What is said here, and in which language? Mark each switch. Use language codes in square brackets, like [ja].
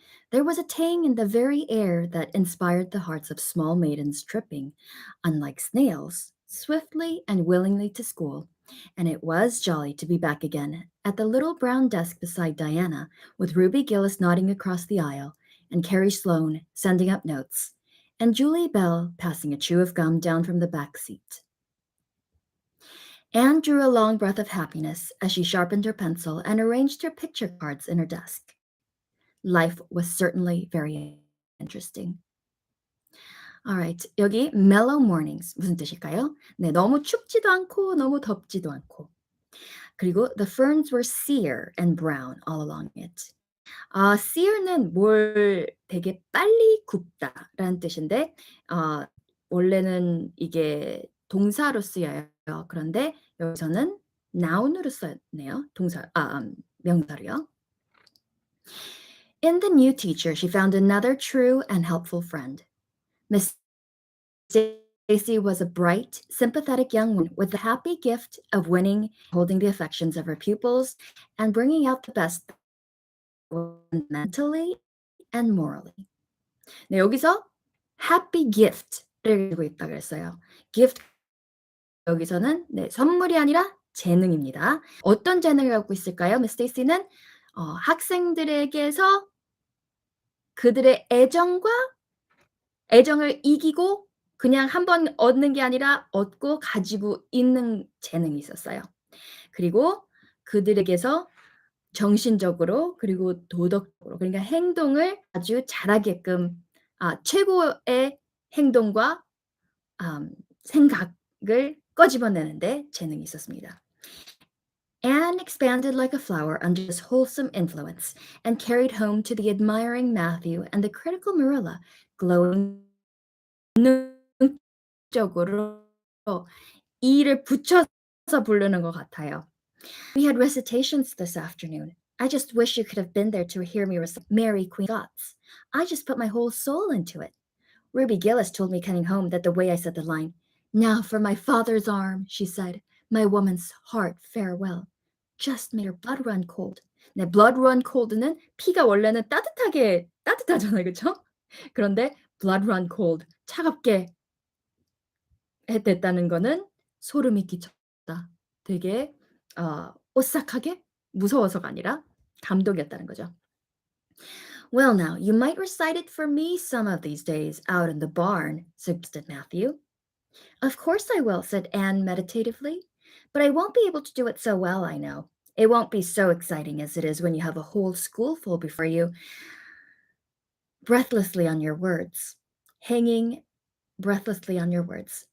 [en] There was a tang in the very air that inspired the hearts of small maidens tripping, unlike snails, swiftly and willingly to school, and it was jolly to be back again at the little brown desk beside Diana, with Ruby Gillis nodding across the aisle, and Carrie Sloane sending up notes, and Julie Bell passing a chew of gum down from the back seat. Anne drew a long breath of happiness as she sharpened her pencil and arranged her picture cards in her desk. Life was certainly very interesting. Alright, [ko] 여기 [en] mellow mornings [ko] 무슨 뜻일까요? 네, 너무 춥지도 않고 너무 덥지도 않고. [en] 그리고 the ferns were sere and brown all along it. [ko] sere는 뭘 되게 빨리 굽다라는 뜻인데 원래는 이게 동사로 쓰여요. 그런데 여기서는 noun으로 썼네요. 명사로요. [en] In the new teacher, she found another true and helpful friend. Miss Stacy was a bright, sympathetic young woman with the happy gift of winning, holding the affections of her pupils, and bringing out the best mentally and morally. [ko] 네, 여기서 happy gift를 가지고 있다 그랬어요. gift 여기서는 선물이 아니라 재능입니다. 어떤 재능을 갖고 있을까요? Miss Stacy는 학생들에게서 그들의 애정을 이기고 그냥 한번 얻는 게 아니라 얻고 가지고 있는 재능이 있었어요. 그리고 그들에게서 정신적으로 그리고 도덕적으로 그러니까 행동을 아주 잘하게끔 최고의 행동과 생각을 꺼집어내는데 재능이 있었습니다. [en] Anne expanded like a flower under this wholesome influence and carried home to the admiring Matthew and the critical Marilla glowing [ko] 적으로 이를 붙여서 부르는 것 같아요. [en] We had recitations this afternoon. I just wish you could have been there to hear me recite Mary Queen of Scots. I just put my whole soul into it. Ruby Gillis told me coming home that the way I said the line, "Now for my father's arm," she said, "my woman's heart farewell," just made her blood run cold. [ko] 네, [en] blood run cold [ko] 는 피가 원래는 따뜻하잖아요, 그렇죠? 그런데 [en] blood run cold, [ko] 차갑게 됐다는 거는 소름이 끼쳤다. 되게 오싹하게 무서워서가 아니라 감동이었다는 거죠. [en] Well, now, you might recite it for me some of these days out in the barn, suggested Matthew. Of course I will, said Anne meditatively, but I won't be able to do it so well, I know. It won't be so exciting as it is when you have a whole schoolful before you, breathlessly on your words, hanging breathlessly on your words.